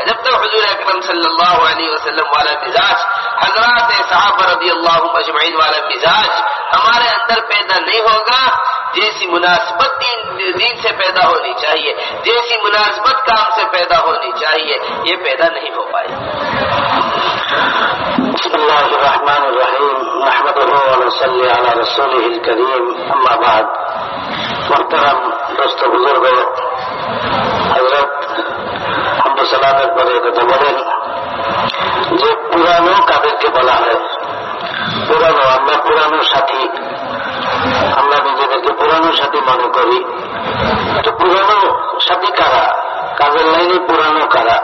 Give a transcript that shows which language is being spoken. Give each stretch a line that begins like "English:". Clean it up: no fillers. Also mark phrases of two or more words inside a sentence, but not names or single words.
Urdu: جب تک حضور اکرم صلی اللہ علیہ وسلم والا مزاج، حضرات صحابہ رضی اللہ مجمعین والا مزاج ہمارے اندر پیدا نہیں ہوگا، جیسی مناسبت دین سے پیدا ہونی چاہیے، جیسی مناسبت کام سے پیدا ہونی چاہیے، یہ پیدا نہیں ہو پائے۔ بسم اللہ الرحمن الرحیم، نحمدہ ونصلی علی رسولہ الکریم، اما بعد۔ محترم دوست بزرگوں، حضرت حمد
Bangla: সালামের পরে কথা বলেন যে পুরানো কাদেরকে বলা হয়? পুরানো, আমরা পুরানো সাথী, আমরা নিজেদেরকে পুরানো সাথী মনে করি। তো পুরানো সাথী কারা? কাজের লাইনে পুরানো কারা?